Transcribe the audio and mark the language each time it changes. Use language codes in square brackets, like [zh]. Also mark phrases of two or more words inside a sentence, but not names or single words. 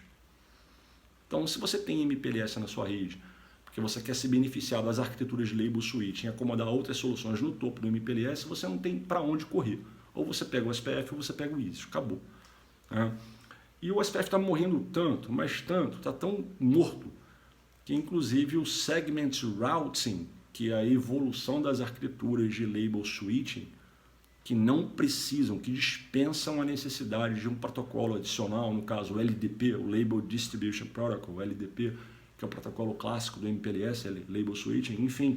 [pt] Então, se você tem MPLS na sua rede, porque você quer se beneficiar das arquiteturas de [en] label switch [pt] e acomodar outras soluções no topo do MPLS, você não tem para onde correr. Ou você pega o SPF ou você pega o ISIS. Acabou. E o SPF está morrendo tanto, mas tanto, está tão morto, que inclusive o [en] segment routing, [pt] que é a evolução das arquiteturas de [en] label switching, [pt] que não precisam, que dispensam a necessidade de um protocolo adicional, no caso o LDP, o [en] Label Distribution Protocol, [pt] o LDP, que é o protocolo clássico do MPLS, [en] Label Switching, [pt] enfim.